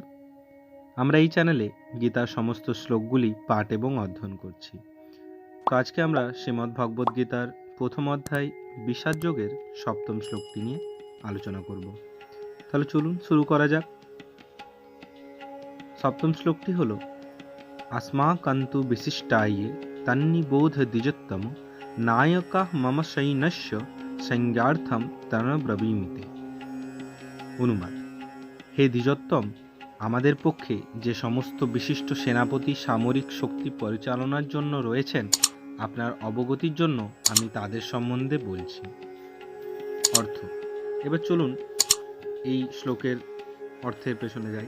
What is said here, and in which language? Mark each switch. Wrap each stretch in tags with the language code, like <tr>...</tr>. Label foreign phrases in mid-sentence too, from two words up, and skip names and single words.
<bn>আমরা এই চ্যানেলে গীতার সমস্ত শ্লোকগুলি পাঠ এবং অধ্যয়ন করছি। তো আজকে আমরা শ্রীমদ্ ভগবদ্ গীতার প্রথম অধ্যায় বিষাদ যোগের সপ্তম শ্লোকটি নিয়ে আলোচনা করব। তাহলে চলুন শুরু করা যাক। সপ্তম শ্লোকটি হল</bn> <sa>अस्माकन्तु विशिष्टाये तन्निबोध द्विजोत्तम नायका मम सैन्यस्य संज्ञार्थम तनब्रवीमिते।</sa> <bn>অনুবাদ: হে দ্বিজোত্তম, আমাদের পক্ষে যে সমস্ত বিশিষ্ট সেনাপতি সামরিক শক্তি পরিচালনার জন্য রয়েছেন, আপনার অবগতির জন্য আমি তাদের সম্বন্ধে বলছি। অর্থ: এবার চলুন এই শ্লোকের অর্থের পেছনে যাই।</bn>